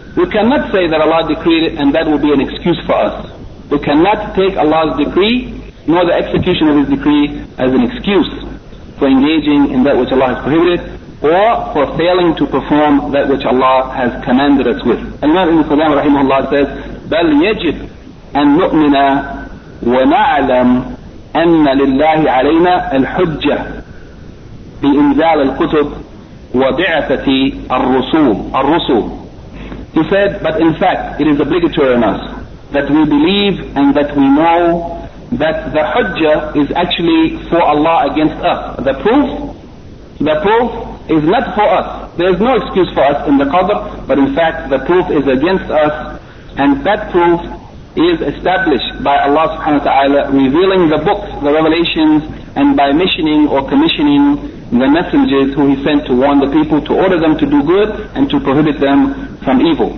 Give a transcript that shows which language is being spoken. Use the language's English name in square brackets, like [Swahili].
[English] We cannot say that Allah decreed it and that will be an excuse for us. We cannot take Allah's decree nor the execution of His decree as an excuse for engaging in that which Allah has prohibited or for failing to perform that which Allah has commanded us with. Al-Imam Ibn Qudamah rahimahullah says, [Arabic] بَلْ يَجِبْ أَن نُؤْمِنَا وَنَعْلَمْ أَنَّ لِلَّهِ عَلَيْنَا الْحُجَّةِ بِإِنْزَالِ الْكُتُبِ وَبِعَثَةِ الرُّسُولِ الرُّسُولِ. [English] He said, but in fact, it is obligatory on us that we believe and that we know that the hujjah is actually for Allah against us. The proof is not for us. There is no excuse for us in the qadr, but in fact, the proof is against us, and that proof is established by Allah subhanahu wa ta'ala revealing the books, the revelations, and by missioning or commissioning the messengers who He sent to warn the people, to order them to do good and to prohibit them from evil.